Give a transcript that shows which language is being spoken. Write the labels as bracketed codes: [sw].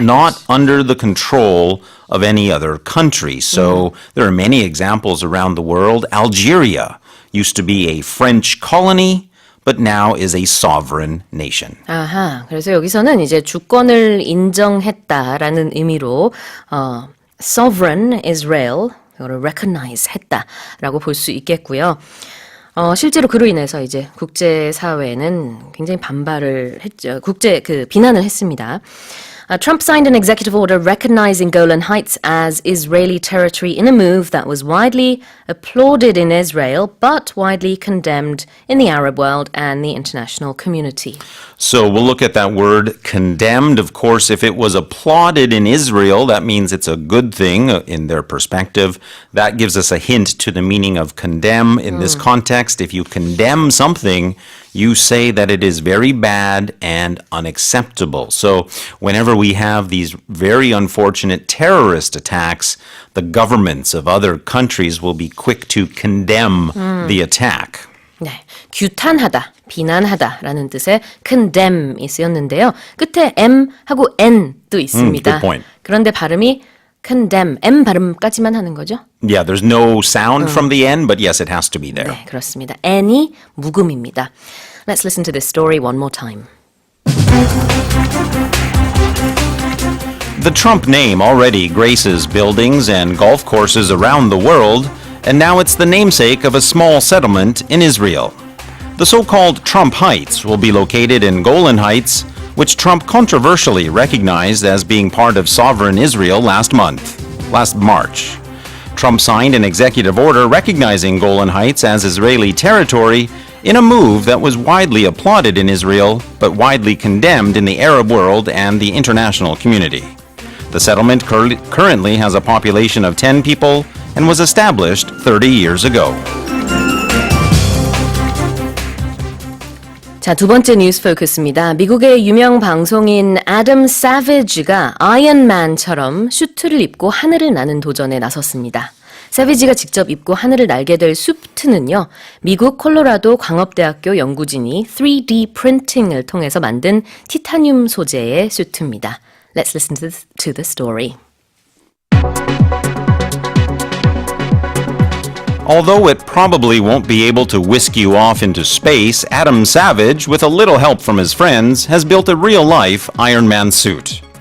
[en] not under the control of any other country. So there are many examples around the world. Algeria used to be a French colony, but now is a sovereign nation. [ko] 아하, 그래서 여기서는 이제 주권을 인정했다라는 의미로 [en] sovereign Israel [ko] 이거를 recognize 했다라고 볼 수 있겠고요. 실제로 그로 인해서 이제 국제 사회는 굉장히 반발을 했죠. 비난을 했습니다. [en] Trump signed an executive order recognizing Golan Heights as Israeli territory in a move that was widely applauded in Israel, but widely condemned in the Arab world and the international community. So we'll look at that word condemned. Of course, if it was applauded in Israel, that means it's a good thing in their perspective. That gives us a hint to the meaning of condemn in this context. If you condemn something, you say that it is very bad and unacceptable. So whenever we have these very unfortunate terrorist attacks, the governments of other countries will be quick to condemn the attack. [ko] 네, 규탄하다, 비난하다라는 뜻의 condemn이 쓰였는데요. 끝에 m하고 n도 있습니다. [en] good point. [ko] 그런데 발음이 condemn, m 발음까지만 하는 거죠? [en] Yeah, there's no sound from the end, but yes, it has to be there. [ko] 네, 그렇습니다. n이 묵음입니다. [en] Let's listen to this story one more time. The Trump name already graces buildings and golf courses around the world, and now it's the namesake of a small settlement in Israel. The so-called Trump Heights will be located in Golan Heights, which Trump controversially recognized as being part of sovereign Israel last March. Trump signed an executive order recognizing Golan Heights as Israeli territory in a move that was widely applauded in Israel, but widely condemned in the Arab world and the international community. The settlement currently has a population of 10 people and was established 30 years ago. [ko] 자, 두 번째 뉴스 포커스입니다. 미국의 유명 방송인 애덤 사비지가 아이언맨처럼 슈트를 입고 하늘을 나는 도전에 나섰습니다. 사비지가 직접 입고 하늘을 날게 될 수트는요, 미국 콜로라도 광업대학교 연구진이 3D 프린팅을 통해서 만든 티타늄 소재의 수트입니다. [en] Let's listen to the story. Although it probably won't be able to whisk you off into space, Adam Savage, with a little help from his friends, has built a real-life Iron Man suit.